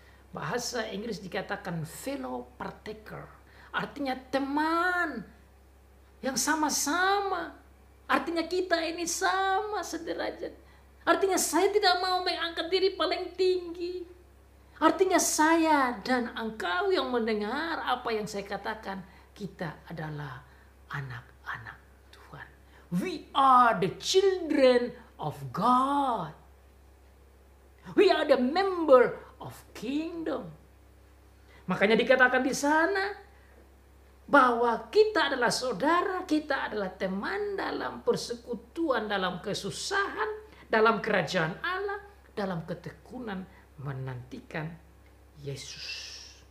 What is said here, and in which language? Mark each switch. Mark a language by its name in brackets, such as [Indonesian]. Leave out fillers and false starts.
[Indonesian] Bahasa Inggris dikatakan fellow partaker. Artinya teman yang sama-sama. Artinya kita ini sama sederajat. Artinya saya tidak mau mengangkat diri paling tinggi. Artinya saya dan engkau yang mendengar apa yang saya katakan. Kita adalah anak-anak Tuhan. [English] We are the children of God. We are the member of kingdom. [Indonesian] Makanya dikatakan di sana bahwa kita adalah saudara, kita adalah teman dalam persekutuan, dalam kesusahan, dalam kerajaan Allah, dalam ketekunan menantikan Yesus.